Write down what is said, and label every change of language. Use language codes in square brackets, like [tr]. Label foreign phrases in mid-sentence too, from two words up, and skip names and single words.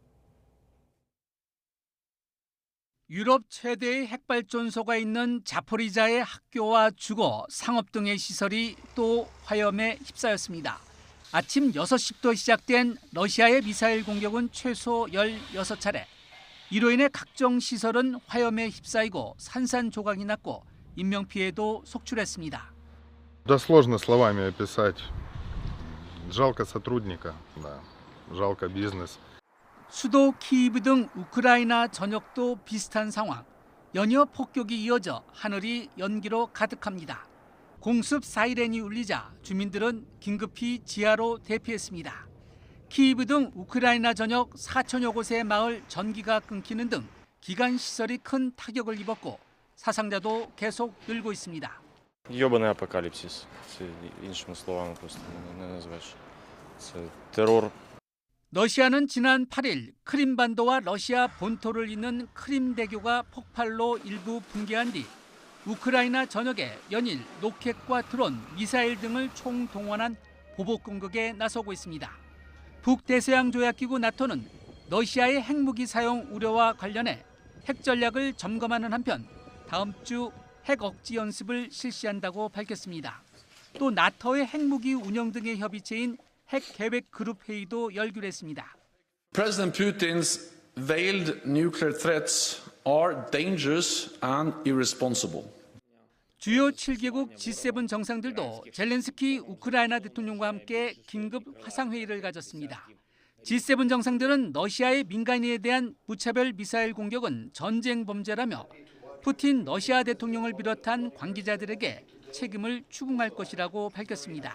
[ko] 유럽 최대의 핵발전소가 있는 자포리자의 학교와 주거, 상업 등의 시설이 또 화염에 휩싸였습니다. 아침 6시부터 시작된 러시아의 미사일 공격은 최소 16차례. 이로 인해 각종 시설은 화염에 휩싸이고 산산조각이 났고 인명피해도 속출했습니다. [ru] Да сложно словами описать. Жалко сотрудника, да. Жалко бизнес. [ko] 수도 키이브 등 우크라이나 전역도 비슷한 상황. 연이어 폭격이 이어져 하늘이 연기로 가득합니다. 공습 사이렌이 울리자 주민들은 긴급히 지하로 대피했습니다. 키이브 등 우크라이나 전역 4천여 곳의 마을 전기가 끊기는 등 기관 시설이 큰 타격을 입었고 사상자도 계속 늘고 있습니다. [ru] Ёбаный апокалипсис. [uk] іншими словами просто не називаєш. Це терор. [ko] 러시아는 지난 8일 크림반도와 러시아 본토를 잇는 크림대교가 폭발로 일부 붕괴한 뒤 우크라이나 전역에 연일 로켓과 드론, 미사일 등을 총동원한 보복 공격에 나서고 있습니다. 북대서양 조약기구 나토는 러시아의 핵무기 사용 우려와 관련해 핵 전략을 점검하는 한편 다음 주 핵 억지 연습을 실시한다고 밝혔습니다. 또 나토의 핵무기 운영 등의 협의체인 핵 계획 그룹 회의도 열기로 했습니다. [en] President Putin's veiled nuclear threats are dangerous and irresponsible. [ko] 주요 7개국 G7 정상들도 젤렌스키 우크라이나 대통령과 함께 긴급 화상회의를 가졌습니다. G7 정상들은 러시아의 민간인에 대한 무차별 미사일 공격은 전쟁 범죄라며 푸틴 러시아 대통령을 비롯한 관계자들에게 책임을 추궁할 것이라고 밝혔습니다.